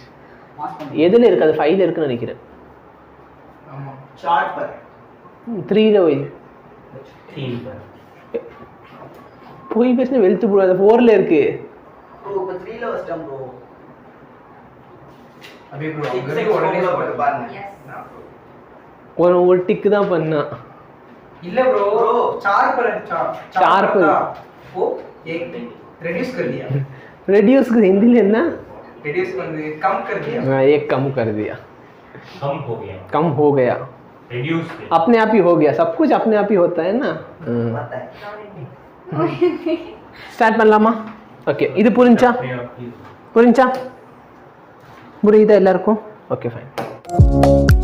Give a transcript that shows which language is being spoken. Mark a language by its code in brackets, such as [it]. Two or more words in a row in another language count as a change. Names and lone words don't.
[ta] எதில் இருக்குது? அது 5 இருக்குன்னு நினைக்கிறேன். 3 போய் போய் பேசினா வெளுத்து போடுவாது. 4 இருக்கு. ஒரு டிக்கு தான் பண்ணா. இல்ல ப்ரோ 4 पर 4 [hi] पर वो एक रिड्यूस कर दिया. रिड्यूस का हिंदी में ना रिड्यूस मतलब कम कर दिया. हाँ एक कम कर दिया. कम हो गया रिड्यूस अपने आप ही हो गया. सब कुछ अपने आप ही होता है ना. [ta] स्टार्ट பண்ணலாமா? ஓகே இது புரிஞ்சா? புரியுதா எல்லாருக்கும்? ஓகே ஃபைன்.